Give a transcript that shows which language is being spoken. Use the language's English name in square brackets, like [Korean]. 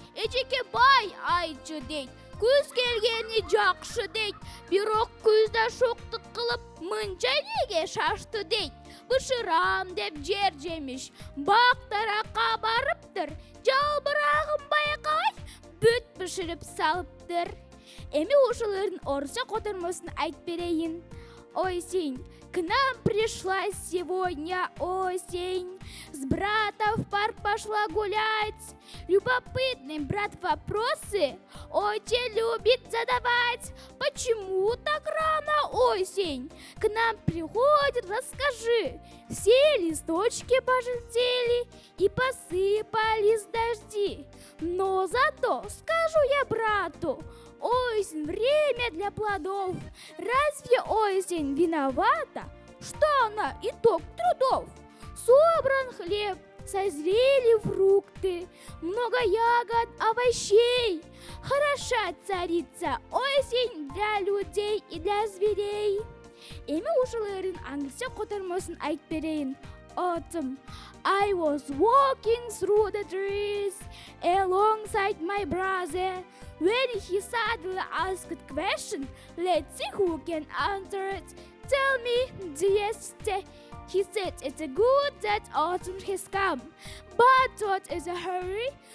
[Kyrgyz] Эжеке бай айтчы дейт, күз келгени жакшы дейт, бирок күздө шоктук кылып мынча неге шашты дейт. Бышырам деп жер жемиш, бактаракка барыптыр, жалбырагын байкабай бүт бышырып салыптыр. Эми ушулардын орусча котормосун айтып берейин. [Russian] Осень, к нам пришла сегодня осень, с братом в парк пошла гулять. Любопытный брат вопросы очень любит задавать. Почему так рано осень к нам приходит, расскажи. Все листочки пожелтели и посыпались дожди. Но зато скажу я брату, осень — время для плодов. Разве осень виновата, что она итог трудов? Собран хлеб, созрели фрукты, много ягод, овощей. Хороша царица осень для людей и для зверей. [Kyrgyz] Эми ушулардын англисче котормосун айтып берейин. [English] Autumn. I was walking through the trees alongside my brother when he suddenly asked a question. Let's see who can answer it. Tell me, dearest, he said, it's good that autumn has come, but what is a hurry?